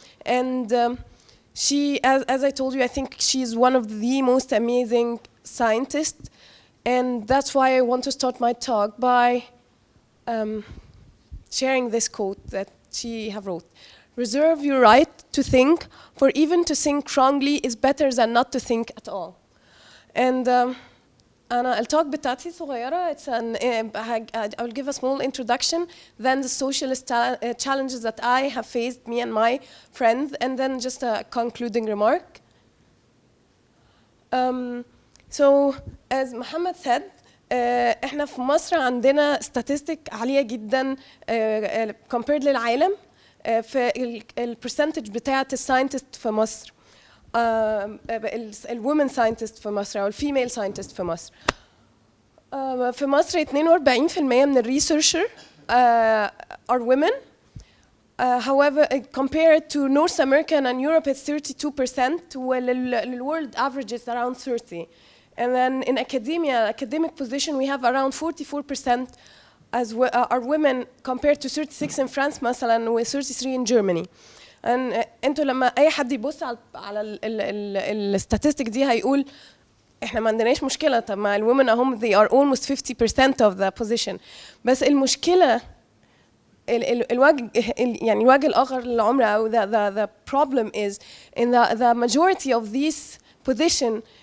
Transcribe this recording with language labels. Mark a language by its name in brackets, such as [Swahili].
[English] And she, as I told you, I think she's one of the most amazing scientists. And that's why I want to start my talk by sharing this quote that she have wrote. Reserve your right to think, for even to think wrongly is better than not to think at all. [Arabic] And أنا الtalk بتاعتي صغيرة. [English] I will give a small introduction, then the social challenges that I have faced, me and my friends, and then just a concluding remark. So, as Muhammad said, [Arabic] احنا في مصر عندنا statistic عالية جدا compared للعالم في البرسنتج بتاعة الساينتست في مصر، ال [English] women scientist [Arabic] في مصر أو الفيميل scientist في مصر. في مصر 42% من الريسيرشر [English] are women. However, compared to North America and Europe, it's 32%, while the world average is around 30%. And then in academia, academic position, we have around 44% as are women compared to 36 in France [Arabic] مثلا [English] و 33 in Germany. [Arabic] And انتوا لما اي حد يبص على الستاتستيك دي هيقول احنا ما عندناش مشكلة، طب ما الwomen اهم [English] they are almost 50% of the position. [Arabic] بس المشكلة الوجه يعني الوجه الآخر للعمر أو [English] the problem is in the majority of these position